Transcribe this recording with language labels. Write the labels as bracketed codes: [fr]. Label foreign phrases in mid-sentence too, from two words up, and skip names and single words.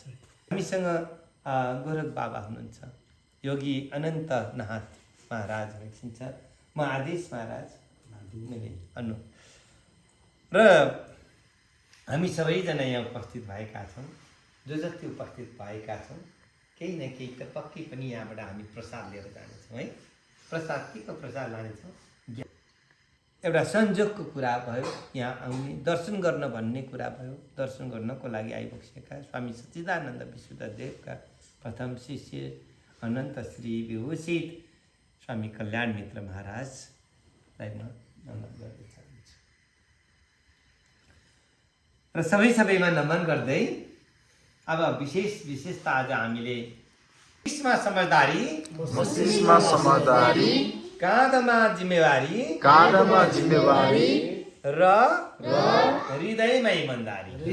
[ne] हामीसँग गोरख बाबा हुनुहुन्छ, योगी अनन्तनाथ महाराज हुनुहुन्छ, म आदेश महाराज मैले अनु र हामी सबैजना यहाँ उपस्थित भएका छौँ। जो जति उपस्थित भएका छौँ केही न केही त पक्कै पनि यहाँबाट हामी प्रसाद लिएर जानेछौँ है। प्रसाद के को प्रसाद लानेछौँ? एउटा संयोगको कुरा भयो, यहाँ आउने दर्शन गर्न भन्ने कुरा भयो। दर्शन गर्नको लागि आइबसेका स्वामी सच्चिदानन्द विशुद्धदेवका प्रथम शिष्य अनन्त श्री विभूषित स्वामी कल्याण मित्र महाराजलाई म नमन गर्न चाहन्छु। र सबैमा नमन गर्दै अब विशेष त आज हामीले मस्तिष्कमा समझदारी काँधमा जिम्मेवारी र हृदयमा इमानदारी।